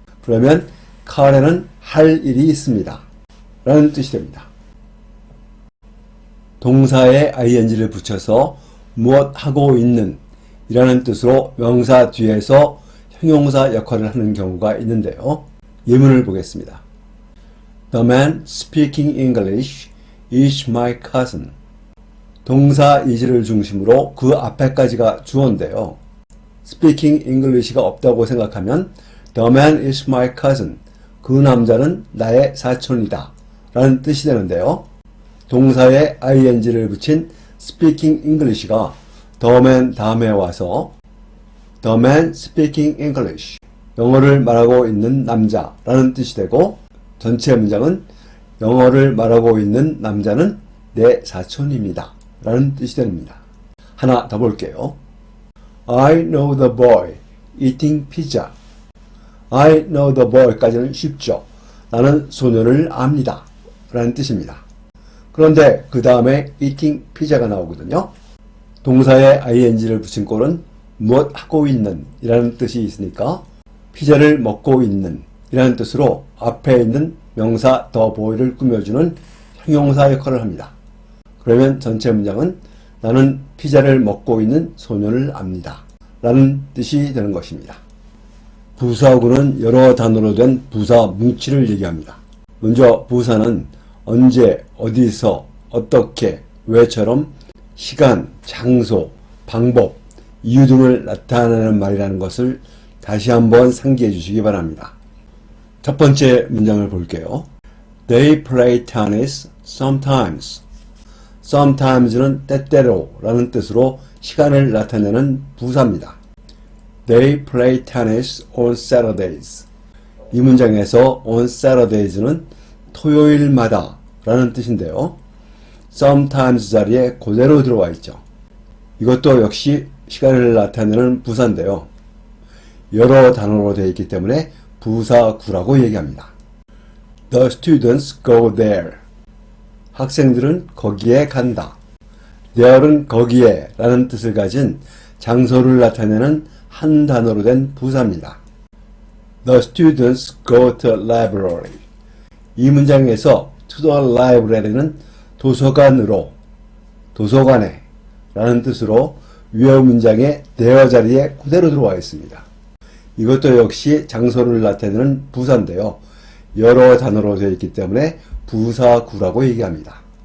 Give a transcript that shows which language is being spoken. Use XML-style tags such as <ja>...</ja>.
<ko>그러면 카렌은 할 일이 있습니다 라는 뜻이 됩니다. 동사에 ing를 붙여서 무엇 하고 있는 이라는 뜻으로 명사 뒤에서 형용사 역할을 하는 경우가 있는데요. 예문을 보겠습니다.</ko> <en>The man speaking English is my cousin.</en> <ko>동사 is를 중심으로 그 앞에까지가 주어인데요. speaking English가 없다고 생각하면</ko> <en>The man is my cousin.</en> <ko>그 남자는 나의 사촌이다 라는 뜻이 되는데요. 동사에 ing를 붙인 speaking English가 the man 다음에 와서 the man speaking English, 영어를 말하고 있는 남자라는 뜻이 되고 전체 문장은 영어를 말하고 있는 남자는 내 사촌입니다 라는 뜻이 됩니다. 하나 더 볼게요.</ko> <en>I know the boy eating pizza.</en> <ko>I know the boy까지는 쉽죠. 나는 소녀를 압니다. 라는 뜻입니다. 그런데 그 다음에 eating 피자가 나오거든요. 동사에 ing를 붙인 꼴은 무엇 하고 있는 이라는 뜻이 있으니까 피자를 먹고 있는 이라는 뜻으로 앞에 있는 명사 the boy를 꾸며주는 형용사 역할을 합니다. 그러면 전체 문장은 나는 피자를 먹고 있는 소녀를 압니다. 라는 뜻이 되는 것입니다. 부사구는 여러 단어로 된 부사 뭉치를 얘기합니다. 먼저 부사는 언제, 어디서, 어떻게, 왜처럼 시간, 장소, 방법, 이유 등을 나타내는 말이라는 것을 다시 한번 상기해 주시기 바랍니다. 첫 번째 문장을 볼게요.</ko> <en>They play tennis sometimes.</en> <ko>sometimes는 때때로 라는 뜻으로 시간을 나타내는 부사입니다.</ko> <en>They play tennis on Saturdays.</en> <ko>이 문장에서 on Saturdays는 토요일마다 라는 뜻인데요. sometimes 자리에 그대로 들어와 있죠. 이것도 역시 시간을 나타내는 부사인데요. 여러 단어로 되어 있기 때문에 부사구라고 얘기합니다.</ko> <en>The students go there.</en> <ko>학생들은 거기에 간다. there은 거기에 라는 뜻을 가진 장소를 나타내는 한 단어로 된 부사입니다.</ko> <en>The students go to library.</en> <ko>이 문장에서 to the library는 도서관으로, 도서관에 라는 뜻으로 위의 문장의 there 자리에 그대로 들어와 있습니다. 이것도 역시 장소를 나타내는 부사인데요. 여러 단어로 되어 있기 때문에 부사구라고 얘기합니다.</ko>